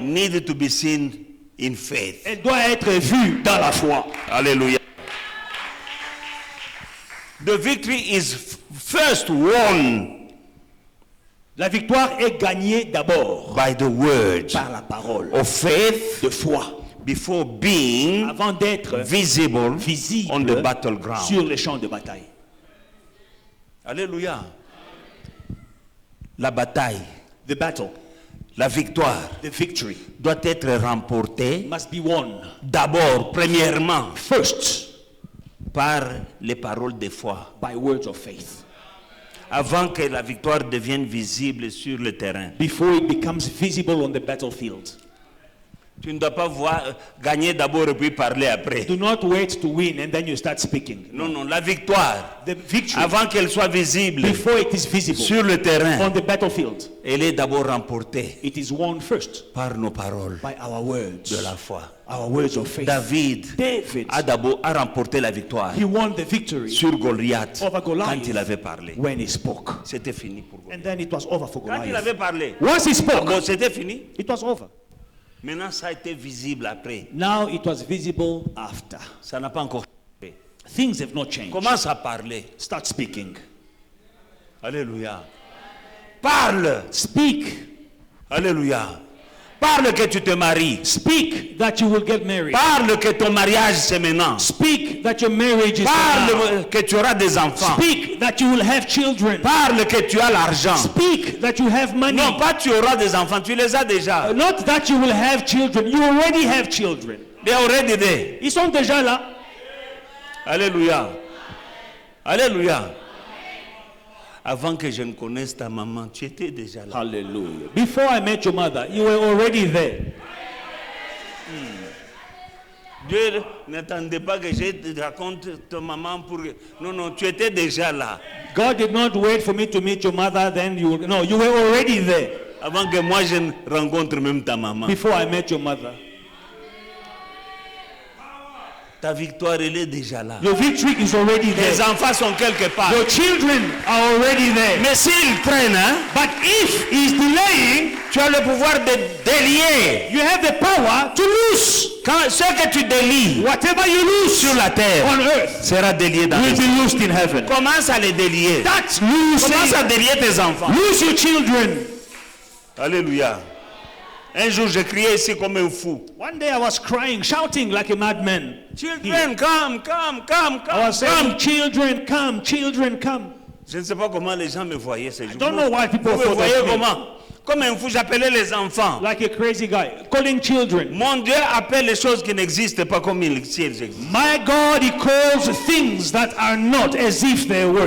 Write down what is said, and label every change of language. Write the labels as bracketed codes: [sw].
[en] needed to be seen in faith. [fr] elle doit être vue dans la foi. [en] Hallelujah. The victory is first won [fr] La victoire est gagnée d'abord [en] by the word [fr] par la parole [en] of faith [fr] de foi, [en] before being [fr] avant d'être [en] visible on the [fr] visible [en] battleground. [fr] sur les champs de bataille. Alléluia. La bataille, [en] The battle, [fr] la victoire [en] the victory [fr] doit être remportée [en] must be won [fr] d'abord, premièrement, [en] first [fr] par les paroles de foi, [en] by words of faith, [fr] avant que la victoire devienne visible sur le terrain. [en] before it becomes visible on the battlefield. [fr] Tu ne dois pas gagner d'abord et puis parler après. [en] Do not wait to win and then you start speaking. [fr] Non, non, la victoire, [en] The victory, [fr] avant qu'elle soit visible [en] before it is visible [fr] sur le terrain, [en] on the battlefield, [fr] elle est d'abord remportée [en] it is won first [fr] par nos paroles [en] by our words, [fr] de la foi. [en] our words of faith. [fr] David [en] David, [fr] a remporté la victoire [en] he won the victory [fr] sur Goliath [en] over Goliath [fr] quand il avait parlé. [en] when he spoke. [fr] C'était fini pour Goliath. [en] And then it was over for [fr] Quand il [en] Goliath. [fr] avait parlé, [en] Once he spoke, [fr] bon, c'était fini. [en] it was over. [fr] Maintenant, ça a été visible après. [en] Now it was visible after. [fr] Ça n'a pas encore changé. [en] Things have not changed. [fr] Commence à parler. [en] Start speaking. [fr] Alléluia. Parle. [en] Speak. [fr] Alléluia. Parle que tu te maries. [en] Speak that you will get married. [fr] Parle que ton mariage c'est maintenant. [en] Speak that your marriage is now. [fr] Parle que tu auras des enfants. [en] Speak that you will have children. [fr] Parle que tu as l'argent. [en] Speak that you have money. [fr] Non, pas tu auras des enfants, tu les as déjà. [en] Not that you will have children. You already have children. They are already there. [fr] Ils sont déjà là. Alléluia. Alléluia. Avant que je ne connaisse ta maman, tu étais déjà là. [en] Hallelujah. Before I met your mother, you were already there. [fr] Dieu n'attendait pas que je te raconte ta maman pour... Non, non, tu étais déjà là. [en] God did not wait for me to meet your mother, then you no, you were already there [fr] Avant que moi je ne rencontre même ta maman. [en] before I met your mother. [fr] Ta victoire, elle est déjà là. [en] Your victory is already [fr] Les [en] there. [fr] enfants sont quelque part. [en] Your children are already there. [fr] Mais s'il traîne, hein, [en] But if he's delaying, [fr] tu as le pouvoir de délier. [en] you have the power to lose. [fr] Quand ce que tu délies [en] Whatever you lose [fr] sur la terre [en] on earth [fr] sera délié dans [en] will [fr] les cieux. [en] be loosed in heaven. [fr] Commence à les délier. [en] That's [fr] Commence à [en] losing. [fr] délier tes enfants. [en] Lose your children. [fr] Alléluia. Un jour, je criais ici comme un fou. [en] One day I was crying, shouting like a madman. Children, come, come, come, I was come, saying, come. children, come, children, come. [fr] Je ne sais pas comment les gens me voyaient ces jours. [en] don't know why people [fr] Vous me [en] thought [fr] voyez [en] of me. [fr] comment? Comme un fou, j'appelais les enfants. [en] Like a crazy guy, calling children. [fr] Mon Dieu appelle les choses qui n'existent pas comme si elles existent. [en] My God, he calls things that are not as if they were.